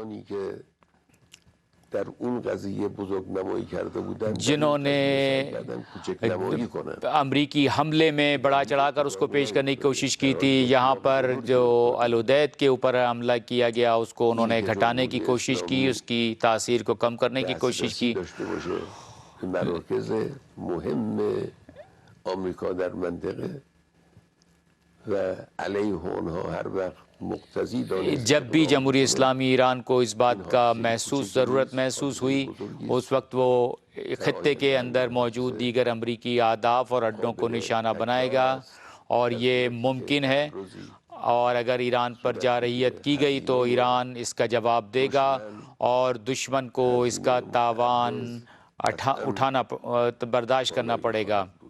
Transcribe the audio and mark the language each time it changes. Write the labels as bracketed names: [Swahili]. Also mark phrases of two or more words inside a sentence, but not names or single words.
[Urdu] جنہوں نے امریکی حملے میں بڑا چڑھا کر اس کو پیش کرنے کی کوشش کی تھی، یہاں پر جو العدید کے اوپر حملہ کیا گیا اس کو انہوں نے گھٹانے کی کوشش کی، اس کی تاثیر کو کم کرنے کی کوشش کی۔ [Persian] مهم آمریکا در منطقه و علیه آنها هر وقت مقتضی دانست۔ [Urdu] جب بھی جمہوریہ اسلامی ایران کو اس بات کا ضرورت محسوس ہوئی، اس وقت وہ خطے کے اندر موجود دیگر امریکی اہداف اور اڈوں کو نشانہ بنائے گا، اور یہ ممکن ہے، اور اگر ایران پر جارحیت کی گئی تو ایران اس کا جواب دے گا، اور دشمن کو اس کا تاوان برداشت کرنا پڑے گا۔